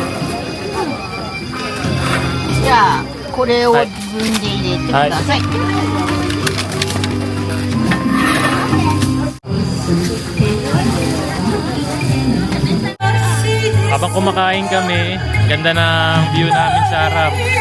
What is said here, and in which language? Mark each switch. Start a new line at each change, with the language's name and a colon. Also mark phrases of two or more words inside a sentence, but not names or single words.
Japanese: じゃあ、これを自分で入れてください。
Filipino: Habang kumakain kami, ganda ng view namin sa harap.